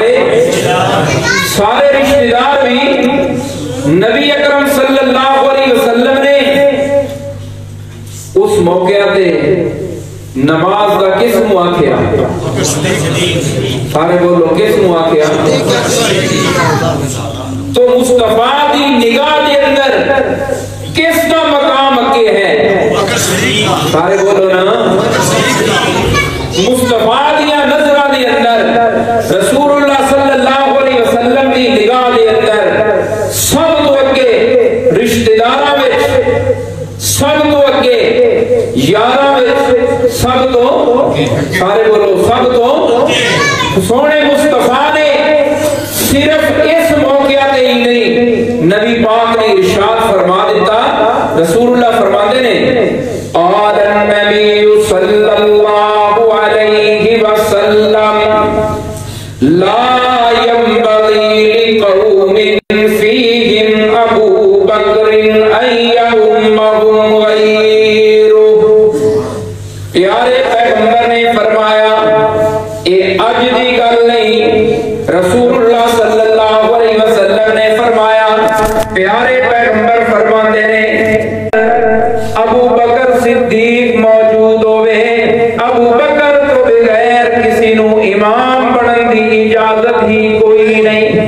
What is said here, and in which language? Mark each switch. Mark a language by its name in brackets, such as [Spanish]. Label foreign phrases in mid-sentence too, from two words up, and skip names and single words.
[Punjabi] سارے رشتہ دار بھی نبی اکرم [Arabic] صلی اللہ علیہ وسلم [Punjabi] نے اس موقع تے نماز کا کس منہ آکھیا سارے بولو کس منہ آکھیا تو مصطفیٰ دی نگاہ دے اندر کس کا مقام اگے ہے سارے بولو نا مصطفیٰ دیا نظرہ دے اندر رسول اللہ [Arabic] صلی اللہ علیہ وسلم [Punjabi] دی نگاہ دے اندر سب تو اگے رشتہ داراں وچ سب تو اگے یاراں وچ سب تو سارے بولو سب تو سونے مصطفیٰ نے صرف اس موقع تے ہی نہیں نبی پاک نے ارشاد فرما دیتا رسول اللہ فرماتے نے [Arabic] قال النبی صلی اللہ علیہ وسلم لا ينبغي لقوم فيهم ابو بکر ان يؤمهم غیرہ. [Punjabi] پیارے پیغمبر نے فرمایا اے اج دی گل نہیں رسول اللہ [Arabic] صلی اللہ علیہ وسلم [Punjabi] نے فرمایا پیارے پیغمبر فرماتے نے ابو بکر صدیق موجود ہوئے ابو بکر تو بغیر کسی نو امام بنن دی اجازت ہی کوئی نہیں.